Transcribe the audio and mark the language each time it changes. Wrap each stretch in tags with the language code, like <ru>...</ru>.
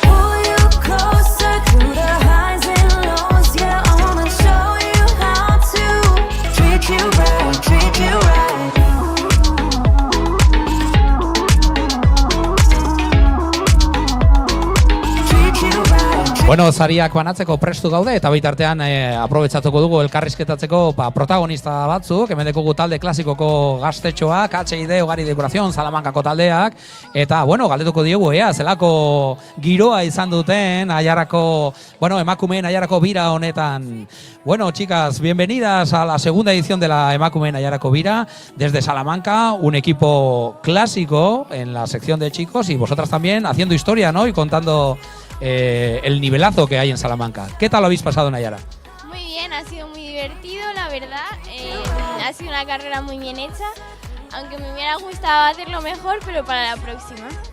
<en>Pull you closer through the highs and lows. Yeah, I wanna show you how to treat you right, treat you right. Treat you right, treat</en> <eu>Bueno, sariak banatzeko prestu gaude eta bitartean aprobetxatuko dugu elkarrizketatzeko protagonista batzuk, hemen dekogu talde klasikoko gaztetxoak, HID, Ogari Dekorazion, Salamankako taldeak, eta, bueno, galdetuko diogu, zelako giroa izan duten Aiarako, bueno, emakumeen Aiarako bira honetan.</eu> <es>Bueno, chicas, bienvenidas a la segunda edición de la emakumeen Aiarako bira, desde Salamanca, un equipo clásico en la sección de chicos y vosotras también haciendo historia, ¿no? Y contando el nivelazo que hay en Salamanca. ¿Qué tal lo habéis pasado en Aiara? Muy bien, ha sido muy divertido, la verdad. Ha sido una carrera muy bien hecha, aunque me hubiera gustado hacerlo mejor, pero para la próxima.</es>